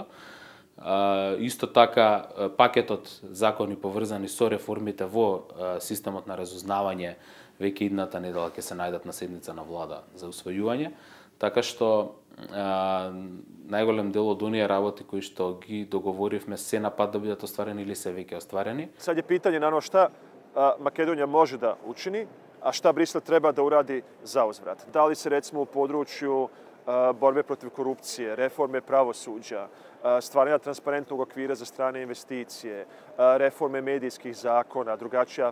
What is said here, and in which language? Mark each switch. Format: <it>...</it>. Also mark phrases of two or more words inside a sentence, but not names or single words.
<mk>Исто така пакетот закони поврзани со реформите во системот на разузнавање веќе идната недела ќе се најдат на седница на влада за усвојување, така што најголем дел од оние работи кои што ги договоривме се на пат да бидат остварени или се веќе остварени.</mk> <bs>Sad je pitanje naravno šta Makedonija može da učini, a šta Brisel treba da uradi za uzvrat. Da li se recimo u području borbe protiv korupcije, reforme pravosuđa, stvaranja transparentnog okvira za strane investicije, reforme medijskih zakona, drugačija</bs>